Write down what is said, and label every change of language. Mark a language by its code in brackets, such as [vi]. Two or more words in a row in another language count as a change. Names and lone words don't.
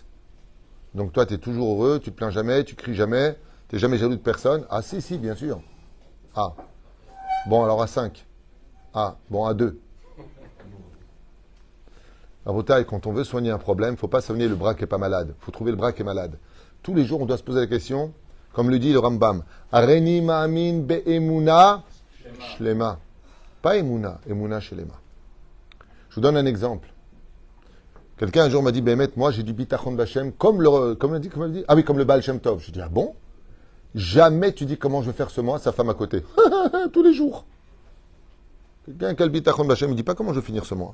[fr] Donc toi, tu es toujours heureux, tu te plains jamais, tu cries jamais, tu n'es jamais jaloux de personne. Ah si, bien sûr. Ah. Bon, alors à 5. Ah, bon, à 2. Rabotaï, quand on veut soigner un problème, il ne faut pas soigner le bras qui n'est pas malade. Il faut trouver le bras qui est malade. Tous les jours, on doit se poser la question, comme le dit le Rambam, [he] ארני מאמין באמונה שלמה. [fr] Pas emuna, [he] אמונה שלמה. [fr] Je vous donne un exemple. Quelqu'un un jour m'a dit, Bémet, moi j'ai du [he] ביטחון בהשם, [fr] comme il dit, ah oui, comme le Baal Shem Tov. Je dis, ah bon? Jamais tu dis comment je vais faire ce mois, sa femme à côté. Tous les jours. Quelqu'un qui a le [he] ביטחון בהשם, [fr] il ne dit pas comment je vais finir ce mois.